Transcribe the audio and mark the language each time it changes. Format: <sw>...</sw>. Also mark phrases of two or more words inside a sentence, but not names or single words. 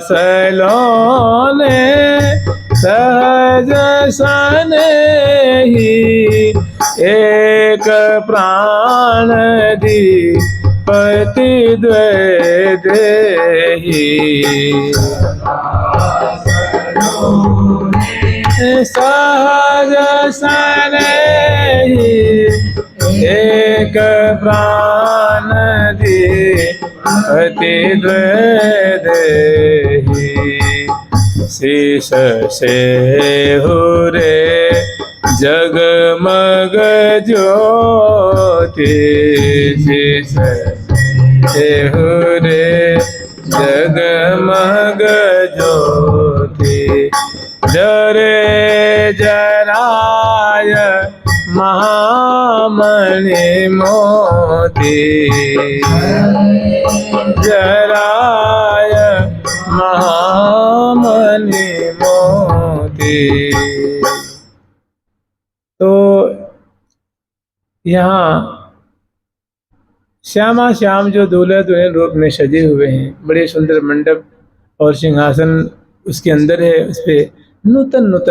<bra>सलोने सहज सनेही, एक प्राण दी पति देही, सहज सनेही, एक प्राण दी पति देही, शीश से हुरे जगमग ज्योति, शीश से हुरे जगमग ज्योति, जरे जराय महामणि मोती, जराय महामणि मोती।</bra> <hi>तो यहाँ श्यामा श्याम जो दूल्हा दुल्हन रूप में सजे हुए हैं, बड़े सुंदर मंडप और सिंहासन उसके अंदर है, उस पे नूतन नूतन</hi>